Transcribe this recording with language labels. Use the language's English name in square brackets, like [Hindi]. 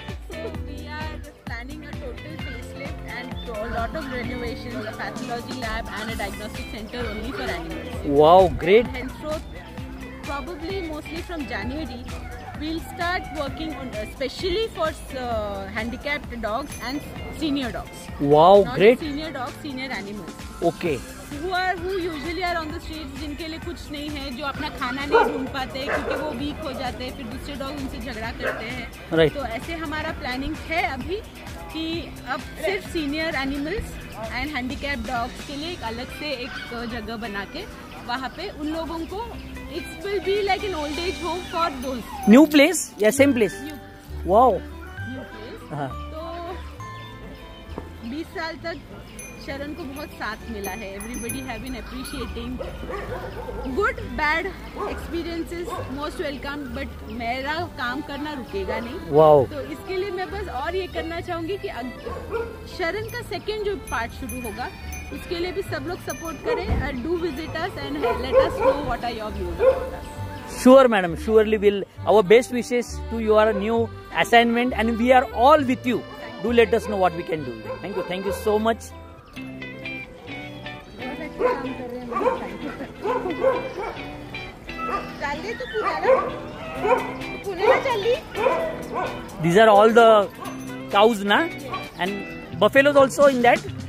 [English] So we are planning a total facelift and a lot of renovations, a pathology lab and a diagnostic center only for animals. Wow, great. Henceforth, probably mostly from January, we'll start working on especially for handicapped dogs and senior dogs. Wow, Not great. Senior dogs, senior animals. Okay. Who usually are on the streets, [Hindi] जिनके लिए कुछ नहीं है, जो अपना खाना नहीं ढूंढ पाते क्योंकि वो वीक हो जाते हैं, फिर दूसरे डॉग उनसे झगड़ा करते हैं. Right. तो ऐसे हमारा प्लानिंग है अभी कि अब सिर्फ senior animals and handicap dogs के लिए एक अलग से एक जगह बना के वहाँ पे उन लोगों को [English] It will be like an old age home for those. New place? Yeah, same place. Wow. New place. [Hindi] हाँ. तो 20 साल तक शरण को बहुत साथ मिला है. [English] Everybody have been appreciating good bad experiences, most welcome. [Hindi] But मेरा काम करना रुकेगा नहीं. [English] Wow. [Hindi] तो इसके लिए मैं बस और ये करना चाहूँगी कि शरण का सेकेंड जो पार्ट शुरू होगा उसके लिए भी सब लोग सपोर्ट करें [English] and do visit us and let us know what are your views about us. Sure, madam. Surely will. Our best wishes to your new assignment, and we are all with you. Do let us know what we can do. Thank you. Thank you so much. [Hindi] बहुत अच्छा काम कर रहे हैं. [Marathi] चालली तू पुण्याला चालली. [English] These are all the cows, na? And buffaloes also in that.